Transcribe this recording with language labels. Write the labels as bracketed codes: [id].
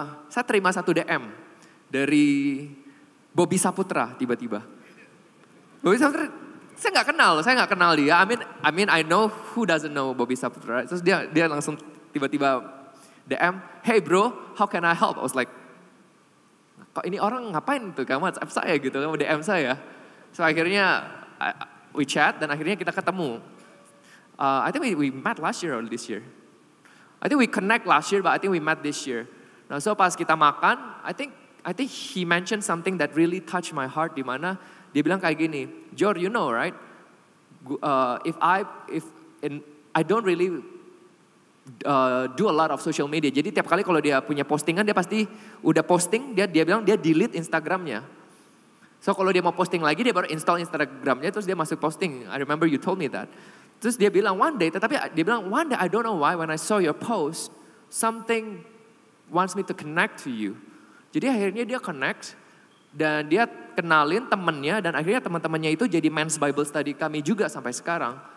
[id] Saya terima satu DM dari Bobby Saputra tiba-tiba. Bobby Saputra, saya nggak kenal dia. [en] I mean I know who doesn't know Bobby Saputra. [id] Terus dia langsung tiba-tiba DM, [en] hey bro, how can I help? I was like, [id] kok ini orang ngapain tuh kamu WhatsApp saya gitu, kamu DM saya. So akhirnya [en] we chat [id] dan akhirnya kita ketemu. [en] I think we met last year or this year. I think we connect last year, but I think we met this year. [id] Nah, so pas kita makan, [en] I think he mentioned something that really touched my heart, [id] di mana dia bilang kayak gini, [en] Jor, you know, right? I don't really do a lot of social media. [id] Jadi tiap kali kalau dia punya postingan, dia pasti udah posting, dia bilang dia delete Instagramnya. So kalau dia mau posting lagi, dia baru install Instagramnya, terus dia masuk posting. [en] I remember you told me that. [id] Terus dia bilang [en] one day, I don't know why when I saw your post, something wants me to connect to you. [id] Jadi akhirnya dia connect, dan dia kenalin temennya, dan akhirnya teman-temannya itu jadi men's Bible study kami juga sampai sekarang.